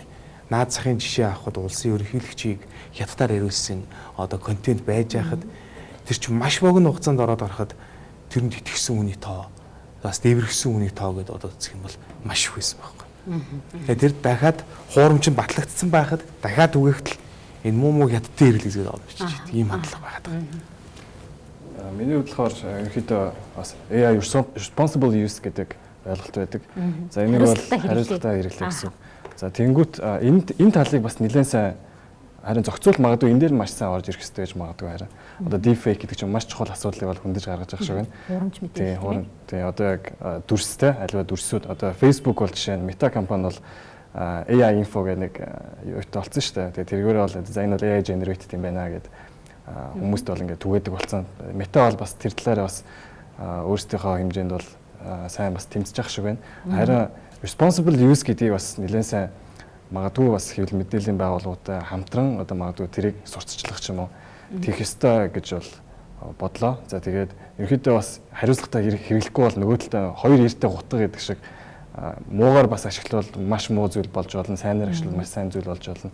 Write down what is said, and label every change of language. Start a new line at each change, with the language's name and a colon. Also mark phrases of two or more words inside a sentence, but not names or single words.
Mongolian: Наад захын жишээ авахд улсын ерөнхийлөгчийг хятадаар ирүүлсэн одоо контент байж байхад тэр чинь маш богино хугацаанд ороод гарахад тэрэнд итгэсэн хүний тоо бас дэвэрхсэн хүний тоо гэдээ одоо үзэх юм бол маш их байсан байхгүй. Тэгээд тэр дахиад хуурамч нь батлагдсан байхад дахиад үгээхтэл энэ муу хятадтай хэрэглэzгээд байгаа юм шиг ийм хандлага байгаад байгаа. Миний бодлохоор ерөнхийдөө бас
English: AI responsible use
Mongolian: гэдэг ойлголт байдаг. За энийг бол хариуцлагатай хэрэглэх гэсэн. За тэнгуут энэ талыг бас нэлээд сайн Харин зохицуулт магадгүй энэ дээр маш сайн орж ирэх хэрэгтэй гэж магадгүй харин. Одоо deepfake гэдэг чинь маш чухал асуудлыг бол хөндөж гаргаж байгаа шиг байна. Хурамч мэдээлэл. Тийм одоо яг дүрстэй аливаа дүрсүүд одоо Facebook бол жишээ нь Meta компани бол
English: AI info
Mongolian: гэх нэг юутай болсон шүү дээ. Тэгээ тэргээр бол за энэ бол
English: AI generated
Mongolian: юм байна гэд хүмүүст бол ингээд түгээдэг болсон. Meta бол бас тэр талаараа бас өөрсдийнхөө хэмжээнд бол сайн бас тэмцэж явах шиг байна. Харин
English: responsible use
Mongolian: гэдгийг бас нэлээд сайн магадгүй бас хэвлэл мэдээллийн байгууллагуудтай хамтран одоо магадгүй тэрийг сурталчлах ч юм уу тийх ёстой гэж бол бодлоо. За тэгээд ерөнхийдөө бас хариуцлагатай хэрэглэхгүй бол нөгөө талдаа хоёр эртээ гутга гэдэг шиг муугаар бас ашиглавал маш муу зүйл болж болно, сайнаар ашиглавал маш сайн зүйл болж болно.